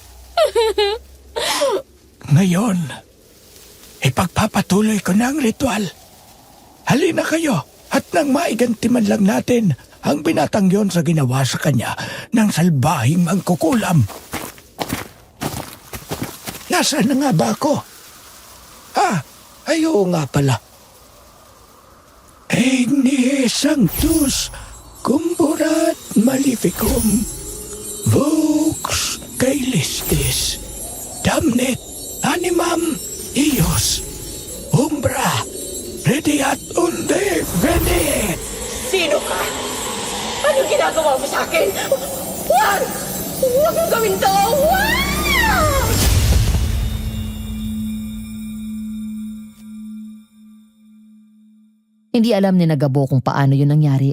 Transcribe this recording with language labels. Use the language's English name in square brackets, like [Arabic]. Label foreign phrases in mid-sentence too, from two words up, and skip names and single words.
[Filipino] Ngayon, ipagpapatuloy ko na ang ritual. Halina kayo at nang maiganti man lang natin ang binatang yon sa ginawa sa kanya ng salbahing mangkukulam. Nasaan na nga ba ako? Ay oo nga pala. [Latin] Igni Sanctus Cumburat Maleficum Vox Caelistis Damnit Animam Ios Umbra Rediat Unde Venit. [Filipino] Sino ka? Ano ginagawa mo sa akin? Huwag! Huwag mong gawin to! Huwag! Hindi alam ni Nagabo kung paano yun nangyari.